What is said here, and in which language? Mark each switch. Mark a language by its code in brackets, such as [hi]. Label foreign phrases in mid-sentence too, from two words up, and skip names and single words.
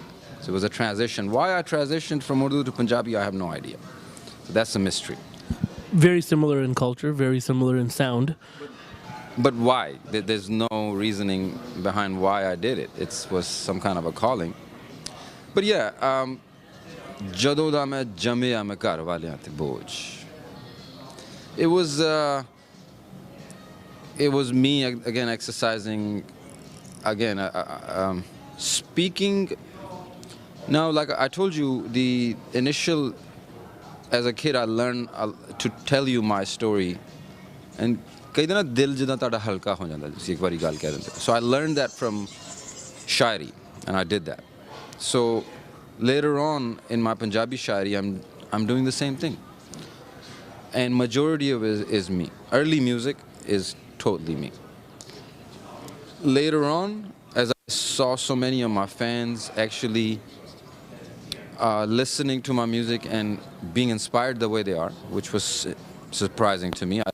[en] So it was a transition. Why I transitioned from Urdu to Punjabi, I have no idea. So that's a mystery. Very similar in culture, very similar in sound. But why? There's no reasoning behind why I did it. It was some kind of a calling. But yeah, [pa] ਜਦੋਂ ਦਾ ਮੈਂ ਜੰਮਿਆ ਮੈਂ ਘਰ ਵਾਲਿਆਂ ਤੇ ਬੋਝ. [en] It was me again exercising again, speaking now, like I told you, the initial, as a kid, I learned to tell you my story, and [pa] ਕਈ ਦਿਨ ਨਾ ਦਿਲ ਜਿੱਦਾਂ ਤੁਹਾਡਾ ਹਲਕਾ ਹੋ ਜਾਂਦਾ ਤੁਸੀਂ ਇੱਕ ਵਾਰੀ ਗੱਲ ਕਹਿ ਦਿੰਦੇ [en] so I learned that from shairi, and I did that. So later on in my Punjabi shairi, I'm doing the same thing, and majority of it is me. Early music is totally me. Later on, as I saw so many of my fans actually listening to my music and being inspired the way they are, which was surprising to me.